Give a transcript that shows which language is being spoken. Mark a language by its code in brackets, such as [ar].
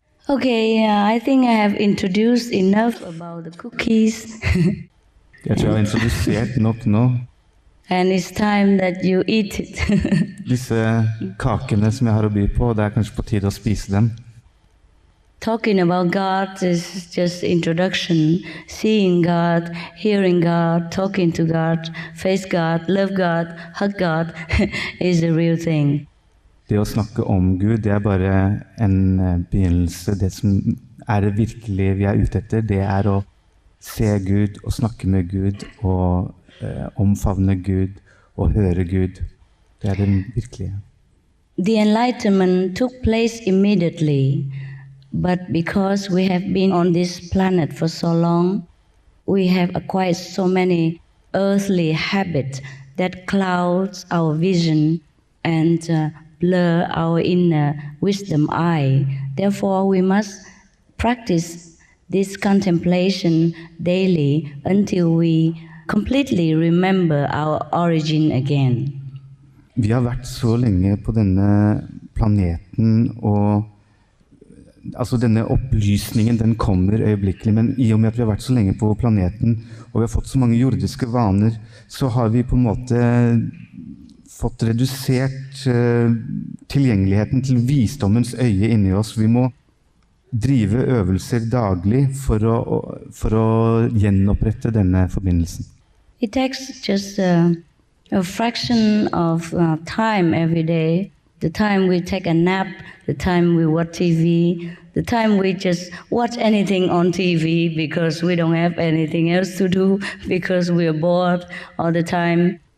[en] Okay, I think I have introduced enough about the cookies. [no] Jeg tror jeg har introdusert nok nå. [en] And it's time that you eat it. [no] Disse kakene som jeg har å by på, det er kanskje på tide å spise dem. [en] Talking about God is just introduction. Seeing God, hearing God, talking to God, face God, love God, hug God is the real thing. [no] Det å snakke om Gud, det er bare en begynnelse. Det som er det virkelige vi er ute etter, det er å se Gud og snakke med Gud og omfavne Gud og høre Gud. Det er det virkelige. [en] The enlightenment took place immediately, but because we have been on this planet for so long, we have acquired so many earthly habits that clouds our vision and blur our inner wisdom eye. Therefore, we must practice this contemplation daily until we completely remember our origin again. [no] Vi har vært så lenge på denne planeten, og altså denne opplysningen den kommer øyeblikkelig, men i og med at vi har vært så lenge på planeten, og vi har fått så mange jordiske vaner, så har vi på en måte fått redusert tilgjengeligheten til visdommens øye inni oss. Vi må drive øvelser daglig for å gjenopprette denne forbindelsen. [en] It takes just a fraction of time every day. The time we take a nap, the time we watch TV, the time we just watch anything on TV because we don't have anything else to do, because we are bored all the time.